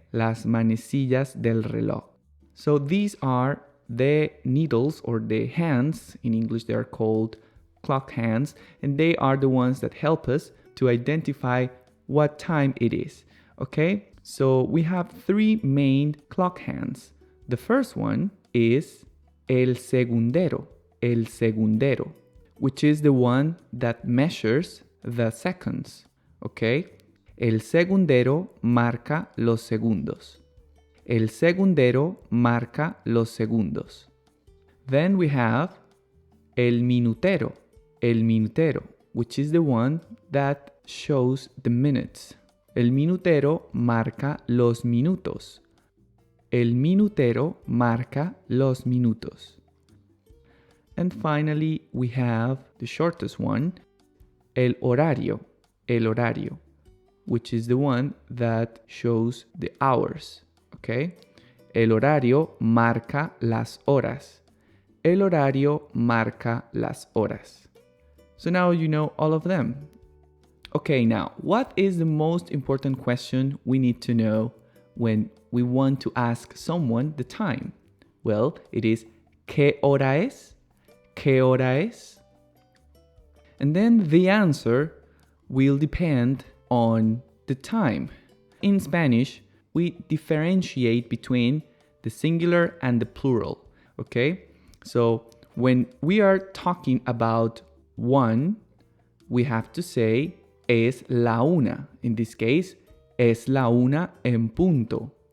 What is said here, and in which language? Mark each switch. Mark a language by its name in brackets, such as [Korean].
[Spanish] Las manecillas del reloj. [English] So these are the needles or the hands. In English, they are called clock hands, and they are the ones that help us to identify what time it is. Okay? So we have three main clock hands. The first one is el segundero. El segundero, which is the one that measures the seconds. Okay? [Spanish] El segundero marca los segundos. El segundero marca los segundos. [English] Then we have el minutero. El minutero, which is the one that shows the minutes. [Spanish] El minutero marca los minutos. El minutero marca los minutos. [English] And finally, we have the shortest one, el horario. El horario, which is the one that shows the hours. Okay? [Spanish] El horario marca las horas. El horario marca las horas. [English] So now you know all of them. Okay, now, what is the most important question we need to know when we want to ask someone the time? Well, it is [Spanish] ¿qué hora es? ¿Qué hora es? [English] And then the answer will depend on the time. In Spanish, we differentiate between the singular and the plural, okay? So when we are talking about one, we have to say [Spanish] es la una. [English] In this case, [Spanish] es la una en punto.